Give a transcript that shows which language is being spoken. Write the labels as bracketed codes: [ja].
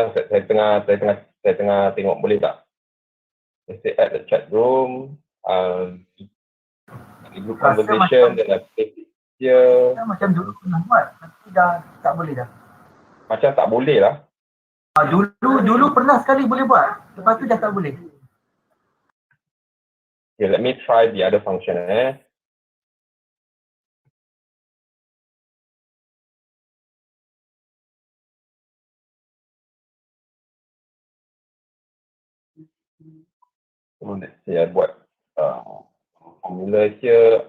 [ms] Saya tengah tengok boleh tak? [en] Let's say add the chat room, group conversation, then I paste it here. [ms] Macam dulu pernah buat, tapi dah tak boleh dah. Macam tak boleh lah. Dulu pernah sekali boleh buat, lepas tu dah tak boleh. [en] Okay, let me try the other function. So let's say I [ms] buat [en] formula here.